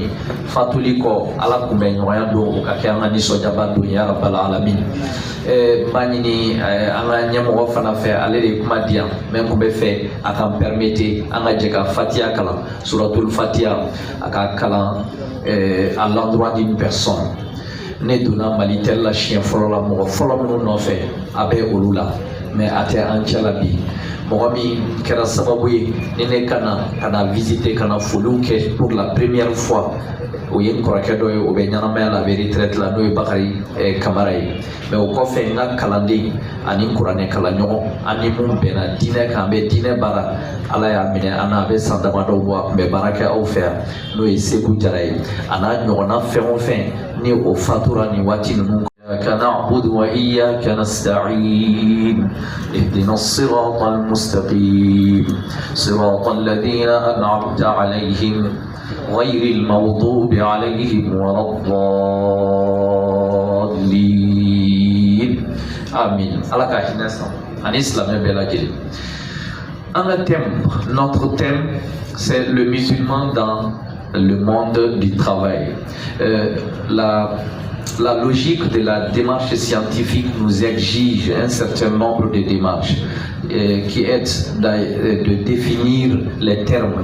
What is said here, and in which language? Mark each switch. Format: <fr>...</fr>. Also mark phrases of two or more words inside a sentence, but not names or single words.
<bm>ye fatuli kɔ ala kunbɛn ɲɔgɔnya don o ka kɛ an ka nisɔndiyaba don</bm> <ar>يا رب العالمين</ar> <bm>n b'a ɲini an ka ɲɛmɔgɔ fana fɛ ale de ye kuma di yan mɛ n kun bɛ fɛ a ka n permete an ka jɛ ka fatiya kalan suratul fatiya a ka kalan</bm> <fr>à l'endroit d'une personne</fr> <bm>ne donna mali tɛli la siɲɛ fɔlɔ la mɔgɔ fɔlɔ minnu nɔfɛ a bɛ olu la mɛ a tɛ an cɛ la bi mɔgɔ min kɛra sababu ye ni ne ka na visiter ka na foliw kɛ</bm> <fr>pour la première fois</fr> <bm>o ye n kɔrɔkɛ dɔ ye o bɛ ɲɛnamaya la a bɛ retraite la n'o ye bakari kamara ye mɛ o kɔfɛ n ka kalanden ani kuranɛ kalanɲɔgɔn an ni mun bɛnna diinɛ kan an bɛ diinɛ baara ala y'a minɛ an na a bɛ san damadɔ bɔ a kun bɛ baara kɛ aw fɛ yan n'o ye segu jara ye a n'a ɲɔgɔnna fɛn o fɛn ni o fatura nin waati ninnu</bm> <ar>إياك نعبد وإياك نستعين اهدنا الصراط المستقيم صراط الذين أنعمت عليهم غير المغضوب عليهم ولا الضالين آمين.</ar> <fr>En islam, notre thème, c'est le musulman dans le monde du travail. La logique de la démarche scientifique nous exige un certain nombre de démarches qui est de définir les termes.</fr>